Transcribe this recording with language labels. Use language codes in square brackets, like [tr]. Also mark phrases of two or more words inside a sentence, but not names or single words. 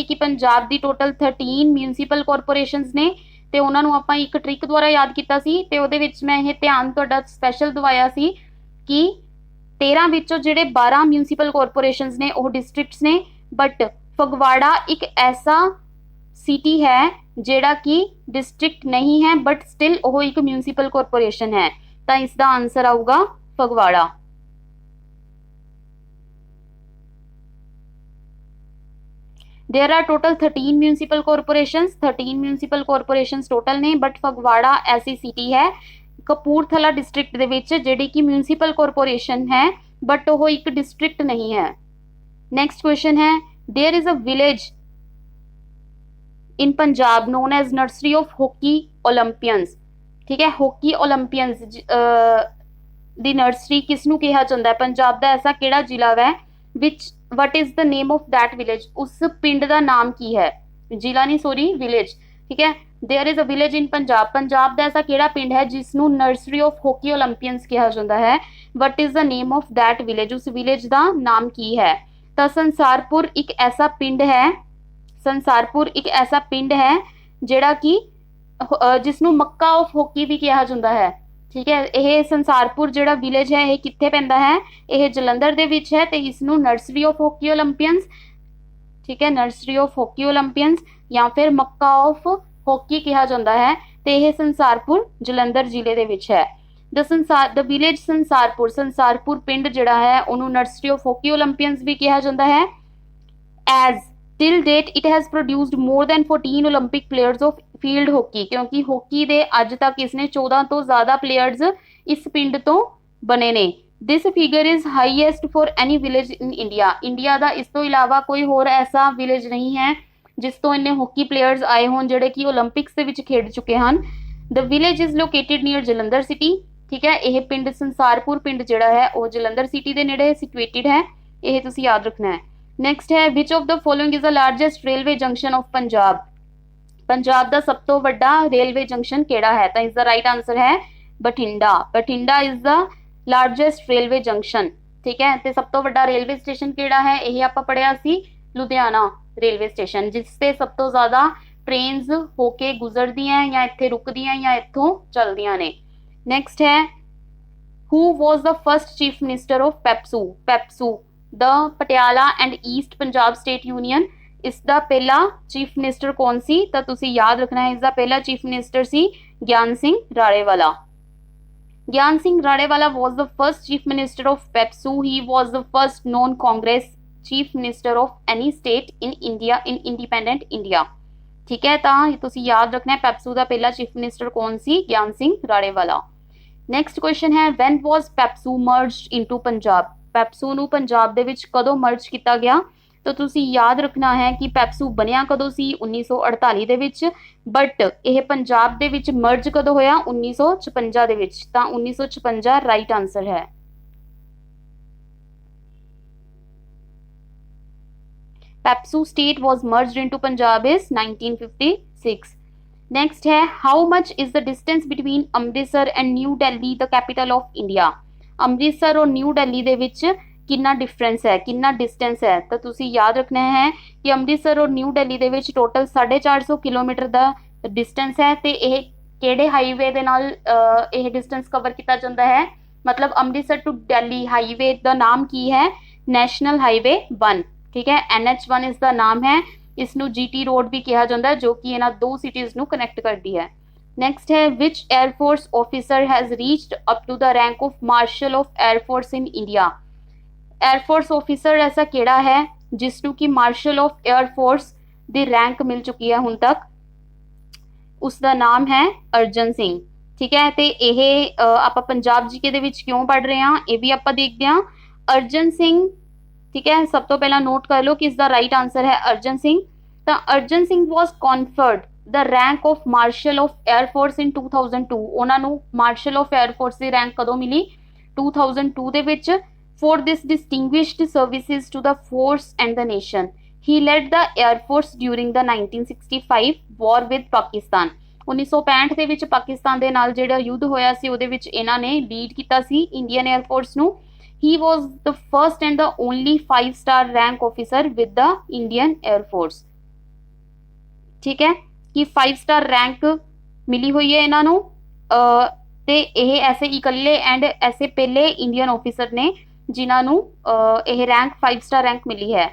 [pa] ਕਿ ਪੰਜਾਬ ਦੀ ਟੋਟਲ 13 [en] municipal corporations [pa] ਨੇ ਤੇ ਉਹਨਾਂ ਨੂੰ ਆਪਾਂ ਇੱਕ ਟ੍ਰਿਕ ਦੁਆਰਾ ਯਾਦ ਕੀਤਾ ਸੀ, ਤੇ ਉਹਦੇ ਵਿੱਚ ਮੈਂ ਇਹ ਧਿਆਨ ਤੁਹਾਡਾ ਸਪੈਸ਼ਲ ਦਵਾਇਆ ਸੀ ਕਿ 13 ਵਿੱਚੋਂ ਜਿਹੜੇ 12 [en] municipal corporations [pa] ਨੇ ਉਹ ਡਿਸਟ੍ਰਿਕਟਸ ਨੇ, ਬਟ ਫਗਵਾੜਾ ਇੱਕ ਐਸਾ ਸਿਟੀ ਹੈ ਜਿਹੜਾ ਕਿ ਡਿਸਟ੍ਰਿਕਟ ਨਹੀਂ ਹੈ [en] but still [pa] ਉਹ ਇੱਕ [en] municipal corporation [pa] ਹੈ, ਤਾਂ ਇਸ ਦਾ ਆਨਸਰ ਆਊਗਾ ਫਗਵਾੜਾ। [en] There are total 13 municipal corporations, 13 municipal corporations total [pa] ਨੇ, ਬਟ ਫਗਵਾੜਾ ਐਸੀ ਸਿਟੀ ਹੈ ਕਪੂਰਥਲਾ ਡਿਸਟ੍ਰਿਕਟ ਦੇ ਵਿੱਚ ਜਿਹੜੀ ਕਿ [en] municipal corporation [pa] ਹੈ ਬਟ ਉਹ ਇੱਕ ਡਿਸਟ੍ਰਿਕਟ ਨਹੀਂ ਹੈ। [en] next question [pa] ਹੈ, [en] there is a village in Punjab known as nursery of hockey Olympians। [pa] ਠੀਕ ਹੈ, [en] hockey Olympians [pa] ਦੀ ਨਰਸਰੀ ਕਿਸ ਨੂੰ ਕਿਹਾ ਜਾਂਦਾ ਹੈ? [en] ਪੰਜਾਬ ਦਾ ਐਸਾ ਕਿਹੜਾ ਜ਼ਿਲ੍ਹਾ ਹੈ which what is the name of that village? [pa] ਉਸ ਪਿੰਡ ਦਾ ਨਾਮ ਕੀ ਹੈ? ਜ਼ਿਲ੍ਹਾ ਨਹੀਂ, ਸੋਰੀ, ਵਿਲੇਜ। ਠੀਕ ਹੈ, [en] there is a village in Punjab। [pa] ਪੰਜਾਬ ਦਾ ਐਸਾ ਕਿਹੜਾ ਪਿੰਡ ਹੈ ਜਿਸ ਨੂੰ [en] nursery of hockey Olympians [pa] ਕਿਹਾ ਜਾਂਦਾ ਹੈ? [en] what is the name of that village? [pa] ਉਸ ਵਿਲੇਜ ਦਾ ਨਾਮ ਕੀ ਹੈ? ਤਾਂ ਸੰਸਾਰਪੁਰ ਇੱਕ ਐਸਾ ਪਿੰਡ ਹੈ, ਸੰਸਾਰਪੁਰ ਇੱਕ ਐਸਾ ਪਿੰਡ ਹੈ ਜਿਹੜਾ ਕਿ ਜਿਸ ਨੂੰ [en] Mecca of hockey [pa] ਵੀ ਕਿਹਾ ਜਾਂਦਾ ਹੈ। ਠੀਕ ਹੈ, ਇਹ ਸੰਸਾਰਪੁਰ ਜਿਹੜਾ ਵਿਲੇਜ ਹੈ ਇਹ ਕਿੱਥੇ ਪੈਂਦਾ ਹੈ? ਇਹ ਜਲੰਧਰ ਦੇ ਵਿੱਚ ਹੈ ਤੇ ਇਸ ਨੂੰ [en] nursery of hockey Olympians, [pa] ਠੀਕ ਹੈ, [en] nursery of hockey Olympians [pa] ਜਾਂ ਫਿਰ [en] Mecca of hockey [pa] ਕਿਹਾ ਜਾਂਦਾ ਹੈ, ਤੇ ਇਹ ਸੰਸਾਰਪੁਰ ਜਲੰਧਰ ਜ਼ਿਲ੍ਹੇ ਦੇ ਵਿੱਚ ਹੈ। [en] the village [pa] ਸੰਸਾਰਪੁਰ, ਸੰਸਾਰਪੁਰ ਪਿੰਡ ਜਿਹੜਾ ਹੈ ਉਹਨੂੰ [en] nursery of hockey Olympians [pa] ਵੀ ਕਿਹਾ ਜਾਂਦਾ ਹੈ। [en] ਐਜ਼ till date it has produced more than 14 Olympic players of field hockey। [pa] ਕਿਉਂਕਿ ਹਾਕੀ ਦੇ ਅੱਜ ਤੱਕ ਇਸਨੇ 14 ਤੋਂ ਜ਼ਿਆਦਾ ਪਲੇਅਰਸ ਇਸ ਪਿੰਡ ਤੋਂ ਬਣੇ ਨੇ। [en] this figure is highest for any village in India। [pa] ਇੰਡੀਆ ਦਾ ਇਸ ਤੋਂ ਇਲਾਵਾ ਕੋਈ ਹੋਰ ਐਸਾ ਵਿਲੇਜ ਨਹੀਂ ਹੈ ਜਿਸ ਤੋਂ ਇੰਨੇ [en] hockey players [pa] ਆਏ ਹੋਣ ਜਿਹੜੇ ਕਿ ਓਲੰਪਿਕਸ ਦੇ ਵਿੱਚ ਖੇਡ ਚੁੱਕੇ ਹਨ। [en] the village is located near ਜਲੰਧਰ ਸਿਟੀ। [pa] ਠੀਕ ਹੈ, ਇਹ ਪਿੰਡ ਸੰਸਾਰਪੁਰ ਪਿੰਡ ਜਿਹੜਾ ਹੈ ਉਹ ਜਲੰਧਰ ਸਿਟੀ ਦੇ ਨੇੜੇ ਸਿਚੁਏਟਿਡ ਹੈ, ਇਹ ਤੁਸੀਂ ਯਾਦ ਰੱਖਣਾ ਹੈ। [en] ਨੈਕਸਟ ਹੈ which of the following is the largest railway junction of Punjab. [pa] ਪੰਜਾਬ ਦਾ ਸਭ ਤੋਂ ਵੱਡਾ ਰੇਲਵੇ ਜੰਕਸ਼ਨ ਕਿਹੜਾ ਹੈ? ਤਾਂ ਇਸ ਦਾ [en] right answer [pa] ਹੈ ਬਠਿੰਡਾ। ਬਠਿੰਡਾ [en] is the largest railway junction. [pa] ਠੀਕ ਹੈ, ਤੇ ਸਭ ਤੋਂ ਵੱਡਾ [en] railway station [pa] ਕਿਹੜਾ ਹੈ? ਇਹ ਆਪਾਂ ਪੜਿਆ ਸੀ ਲੁਧਿਆਣਾ [en] railway station, [pa] ਜਿਸ ਤੇ ਸਭ ਤੋਂ ਜ਼ਿਆਦਾ ਟ੍ਰੇਨਸ ਹੋ ਕੇ ਗੁਜ਼ਰਦੀਆਂ ਜਾਂ ਇੱਥੇ ਰੁਕਦੀਆਂ ਜਾਂ ਇੱਥੋਂ ਚੱਲਦੀਆਂ ਨੇ। [en] ਨੈਕਸਟ ਹੈ who was the first chief minister of PEPSU? [pa] PEPSU the ਪਟਿਆਲਾ ਐਂਡ ਈਸਟ ਪੰਜਾਬ ਸਟੇਟ ਯੂਨੀਅਨ, ਇਸ ਦਾ ਪਹਿਲਾ [en] chief minister [pa] ਕੌਣ ਸੀ? ਤਾਂ ਤੁਸੀਂ ਯਾਦ ਰੱਖਣਾ ਹੈ ਇਸ ਦਾ ਪਹਿਲਾ [en] chief minister [pa] ਸੀ ਗਿਆਨ ਸਿੰਘ ਰਾਣੇਵਾਲਾ। [en] ਗਿਆਨ ਸਿੰਘ ਰਾਣੇਵਾਲਾ was the first chief minister of PEPSU. He was the first known Congress chief minister of any state in India in independent India. [pa] ਠੀਕ ਹੈ, ਤਾਂ ਤੁਸੀਂ ਯਾਦ ਰੱਖਣਾ ਹੈ ਪੈਪਸੂ ਦਾ ਪਹਿਲਾ [en] chief minister [pa] ਕੌਣ ਸੀ? [en] ਗਿਆਨ ਸਿੰਘ ਰਾਣੇਵਾਲਾ। next question ਹੈ when was PEPSU merged into ਪੰਜਾਬ? [pa] ਪੈਪਸੂ ਨੂੰ ਪੰਜਾਬ ਦੇ ਵਿੱਚ ਕਦੋਂ ਮਰਜ ਕੀਤਾ ਗਿਆ? ਤਾਂ ਤੁਸੀਂ ਯਾਦ ਰੱਖਣਾ ਹੈ ਕਿ ਪੈਪਸੂ ਬਣਿਆ ਕਦੋਂ ਸੀ? 1948 ਦੇ ਵਿੱਚ, ਬਟ ਇਹ ਪੰਜਾਬ ਦੇ ਵਿੱਚ ਮਰਜ ਕਦੋਂ ਹੋਇਆ? 1956 ਦੇ ਵਿੱਚ। ਤਾਂ 1956 [en] right answer [pa] ਹੈ। [en] PEPSU state was merged into Punjab is 1956. Next है how much is the distance between Amritsar and New Delhi, the capital of India? [pa] ਅੰਮ੍ਰਿਤਸਰ और न्यू दिल्ली ਦੇ ਵਿੱਚ ਕਿੰਨਾ ਡਿਫਰੈਂਸ ਹੈ, ਕਿੰਨਾ ਡਿਸਟੈਂਸ ਹੈ? ਤਾਂ ਤੁਸੀਂ ਯਾਦ ਰੱਖਣਾ ਹੈ ਕਿ ਅੰਮ੍ਰਿਤਸਰ और न्यू दिल्ली ਦੇ ਵਿੱਚ ਟੋਟਲ 450 ਕਿਲੋਮੀਟਰ ਦਾ ਡਿਸਟੈਂਸ ਹੈ, ਤੇ ਇਹ ਕਿਹੜੇ ਹਾਈਵੇ ਦੇ ਨਾਲ ਇਹ ਡਿਸਟੈਂਸ ਕਵਰ ਕੀਤਾ ਜਾਂਦਾ ਹੈ? ਮਤਲਬ ਅੰਮ੍ਰਿਤਸਰ ਟੂ ਦਿੱਲੀ ਹਾਈਵੇ ਦਾ ਨਾਮ ਕੀ ਹੈ? ਨੈਸ਼ਨਲ ਹਾਈਵੇ 1। ਠੀਕ ਹੈ, NH1 ਇਸ ਦਾ ਨਾਮ ਹੈ। ਇਸ ਨੂੰ GT ਰੋਡ ਵੀ ਕਿਹਾ ਜਾਂਦਾ ਹੈ, ਜੋ ਕਿ ਇਹਨਾਂ ਦੋ ਸਿਟੀਜ਼ ਨੂੰ ਕਨੈਕਟ ਕਰਦੀ ਹੈ। [en] ਨੈਕਸਟ ਹੈ which air force officer has reached up to the rank of marshal of air force in India? air force officer [pa] ਐਸਾ ਕਿਹੜਾ ਹੈ ਜਿਸ ਨੂੰ ਕਿ [en] marshal of air force [pa] ਦੀ ਰੈਂਕ ਮਿਲ ਚੁੱਕੀ ਹੈ ਹੁਣ ਤੱਕ? ਉਸ ਦਾ ਨਾਮ ਹੈ ਅਰਜਨ ਸਿੰਘ। ਠੀਕ ਹੈ, ਤੇ ਇਹ ਆਪਾਂ ਪੰਜਾਬ ਜੀਕੇ ਦੇ ਵਿੱਚ ਕਿਉਂ ਪੜ੍ਹ ਰਹੇ ਹਾਂ ਇਹ ਵੀ ਆਪਾਂ ਦੇਖਦੇ ਹਾਂ। ਅਰਜਨ ਸਿੰਘ, ਠੀਕ ਹੈ, ਸਭ ਤੋਂ ਪਹਿਲਾਂ ਨੋਟ ਕਰ ਲਓ ਕਿ ਇਸ ਦਾ [en] right answer [pa] ਹੈ ਅਰਜਨ ਸਿੰਘ। [en] ਤਾਂ ਅਰਜਨ ਸਿੰਘ was conferred the rank of marshal of air force in 2002। [pa] ਉਹਨਾਂ ਨੂੰ [en] marshal of air force [pa] ਦੀ ਰੈਂਕ ਕਦੋਂ ਮਿਲੀ? 2002 ਦੇ ਵਿੱਚ। [en] for this distinguished services to the force and the nation, he led the air force during the 1965 war with Pakistan। [pa] 1965 ਦੇ ਵਿੱਚ ਪਾਕਿਸਤਾਨ ਦੇ ਨਾਲ ਜਿਹੜਾ ਯੁੱਧ ਹੋਇਆ ਸੀ ਉਹਦੇ ਵਿੱਚ ਇਹਨਾਂ ਨੇ ਲੀਡ ਕੀਤਾ ਸੀ ਇੰਡੀਅਨ 에ਅਰ ਫੋਰਸ ਨੂੰ। [en] he was the first and the only 5-star rank officer with the Indian Air Force। [pa] ਠੀਕ ਹੈ ਕਿ 5-star ਰੈਂਕ ਮਿਲੀ ਹੋਈ ਹੈ ਇਹਨਾਂ ਨੂੰ, ਤੇ ਇਹ ਐਸੇ ਇਕੱਲੇ ਐਂਡ ਐਸੇ ਪਹਿਲੇ [en] Indian officer [pa] ਨੇ ਜਿਨ੍ਹਾਂ ਨੂੰ ਇਹ ਰੈਂਕ 5-star ਰੈਂਕ ਮਿਲੀ ਹੈ।